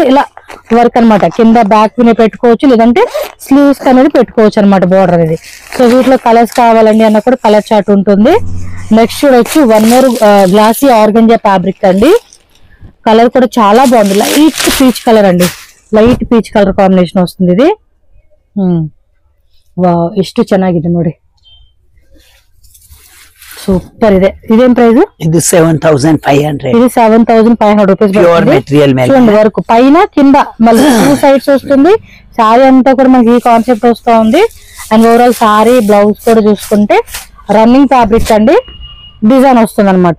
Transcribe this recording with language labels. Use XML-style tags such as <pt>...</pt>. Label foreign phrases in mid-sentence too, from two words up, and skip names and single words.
<te>ఇలా వర్క్ అన్నమాట. కింద బ్యాక్ వినే పెట్టుకోవచ్చు, లేదంటే స్లీవ్స్ అనేది పెట్టుకోవచ్చు అనమాట బోర్డర్ అనేది. సో వీటిలో కలర్స్ కావాలండి అన్న కూడా</te> <en>colour chart</en> <te>ఉంటుంది. నెక్స్ట్ వచ్చి</te> <en>one more glassy organza fabric</en> <te>అండి. కలర్ కూడా చాలా బాగుంది.</te> <en>light peach colour</en> <te>అండి,</te> <en>light peach colour combination</en> <te>వస్తుంది ఇది.</te> <kn>ವಾವ್ ಎಷ್ಟು ಚೆನ್ನಾಗಿದೆ ನೋಡಿ.</kn> <te>ಸೊ సూపర్. ఇదేం ప్రైస్? ఇది 7500. ఇది 7500 రూపీస్.</te> <en>pure material</en> <te>చూడండి వర్క్ పైన కింద మళ్ళీ 2 సైడ్స్ వస్తుంది. సారీ అంతా కూడా మనకి ఈ కాన్సెప్ట్ వస్తా ఉంది.</te> <en>and overall saree blouse</en> <te>కూడా చూసుకుంటే</te> <en>running fabric</en> <te>అండి, డిజైన్ వస్తుంది అనమాట.</te>